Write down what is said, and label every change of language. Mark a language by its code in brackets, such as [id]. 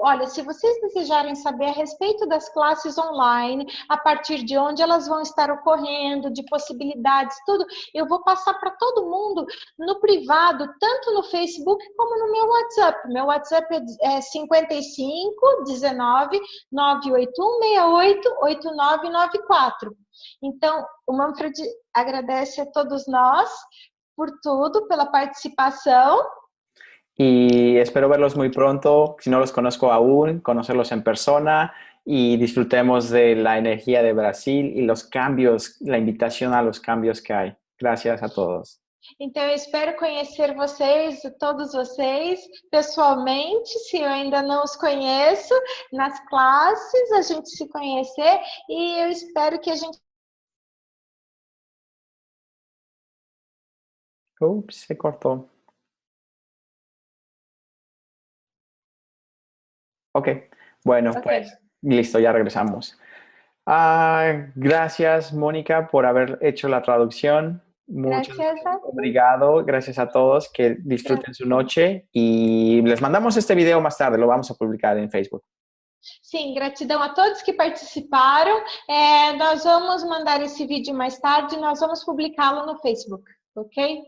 [pt] Olha, se vocês desejarem saber a respeito das classes online, a partir de onde elas vão estar ocorrendo, de possibilidades, tudo, eu vou passar para todo mundo no privado, tanto no Facebook como no meu WhatsApp. Meu WhatsApp é 55 19 981 68 8994. Então, o Manfred agradece a todos nós por tudo, pela participação. [es] Y espero verlos muy pronto, si no los conozco aún, conocerlos en persona y disfrutemos de la energía de Brasil y los cambios, la invitación a los cambios que hay. Gracias a todos. [pt] Então, eu espero conhecer vocês, todos vocês, pessoalmente, se eu ainda não os conheço, nas classes, a gente se conhecer, e eu espero que a gente... [es] Ups, se cortó. Ok, bueno, Ok. pues listo, ya regresamos. Gracias, Mónica, por haber hecho la traducción. Muchas Gracias a... [pt] obrigado, [es] gracias a todos, que disfruten su noche y les mandamos este video más tarde, lo vamos a publicar en Facebook. [pt] Sim, gratidão a todos que participaram. Nós vamos mandar esse vídeo mais tarde, nós vamos publicá-lo no Facebook, ok?